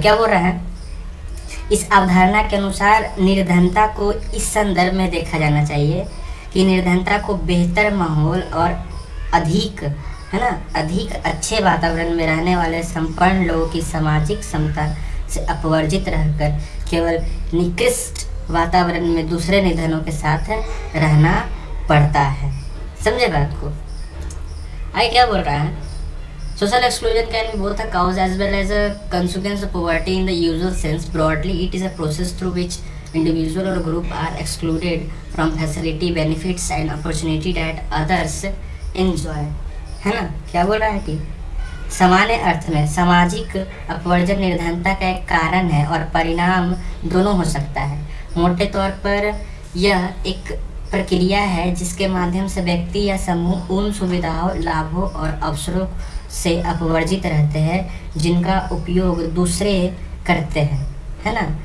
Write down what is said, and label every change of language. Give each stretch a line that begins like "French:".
Hindi: क्या बोल रहा है, इस अवधारणा के अनुसार निर्धनता को इस संदर्भ में देखा जाना चाहिए कि निर्धनता को बेहतर माहौल और अधिक, है ना, अधिक अच्छे वातावरण में रहने वाले संपन्न लोगों की सामाजिक क्षमता से अपवर्जित रहकर केवल निकृष्ट वातावरण में दूसरे निर्धनों के साथ रहना पड़ता है। समझे बात को। आगे क्या बोल रहा है,
English: social exclusion can be both a cause as well as a consequence of poverty in the usual sense. Broadly, it is a process through which individual or group are excluded from facility, benefits and opportunity that others enjoy.
Hindi: है ना। क्या बोल रहा है कि सामान्य अर्थ में सामाजिक अपवर्जन निर्धनता का एक कारण है और परिणाम दोनों हो सकता है। मोटे तौर पर यह एक प्रक्रिया है जिसके माध्यम से व्यक्ति या समूह उन सुविधाओं, लाभों और अवसरों से अपवर्जित रहते हैं जिनका उपयोग दूसरे करते हैं, है ना।